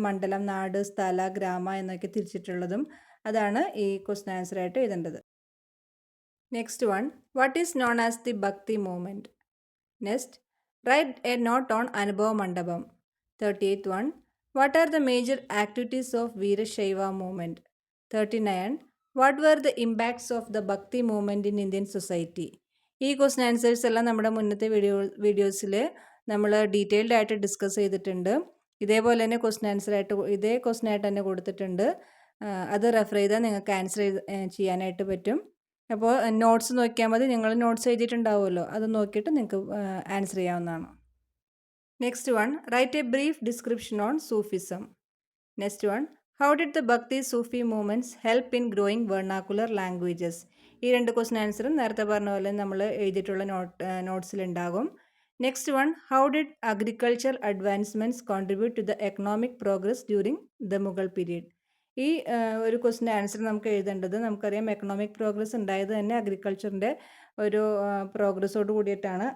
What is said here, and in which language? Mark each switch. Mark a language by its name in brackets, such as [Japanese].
[Malayalam] മണ്ഡലം, നാട്, സ്ഥല, ഗ്രാമ എന്നൊക്കെ തിരിച്ചിട്ടുള്ളതും അതാണ് ഈ ക്വസ്റ്റ്യൻ ആൻസറായിട്ട് എഴുതേണ്ടത്. [English] Next one, what is known as the Bhakti movement. Next, write a note on Anubhava Mandapam. 38th one, what are the major activities of Veerashaiva movement? 39, what were the impacts of the Bhakti movement in Indian society? [Malayalam] ഈ question answers എല്ലാം നമ്മുടെ മുന്നത്തെ വീഡിയോസിൽ നമ്മൾ detailed ആയിട്ട് ഡിസ്കസ് ചെയ്തിട്ടുണ്ട്. ഇതേപോലെ തന്നെ ഇതേ ക്വസ്റ്റ്യൻ ആയിട്ട് തന്നെ കൊടുത്തിട്ടുണ്ട്. അത് റെഫർ ചെയ്താൽ നിങ്ങൾക്ക് ആൻസർ ചെയ്യാനായിട്ട് പറ്റും. അപ്പോൾ നോട്ട്സ് നോക്കിയാൽ മതി. നിങ്ങൾ നോട്ട്സ് എഴുതിയിട്ടുണ്ടാവുമല്ലോ, അത് നോക്കിയിട്ട് നിങ്ങൾക്ക് ആൻസർ ചെയ്യാവുന്നതാണ്. [English] Next one, write a brief description on Sufism. Next one, how did the Bhakti Sufi movements help in growing vernacular languages? [Malayalam] ഈ 2 ക്വസ്റ്റ്യൻ ആൻസറും നേരത്തെ പറഞ്ഞ പോലെ നമ്മൾ എഴുതിയിട്ടുള്ള നോട്ട്സിലുണ്ടാകും. [English] Next one, how did agriculture advancements contribute to the economic progress during the Mughal period. [Malayalam] ഈ ഒരു question answer നമുക്ക് എഴുതേണ്ടത്, നമുക്കറിയാം എക്കണോമിക് പ്രോഗ്രസ് ഉണ്ടായത് തന്നെ അഗ്രികൾച്ചറിൻ്റെ ഒരു പ്രോഗ്രസ്സോട് കൂടിയിട്ടാണ്.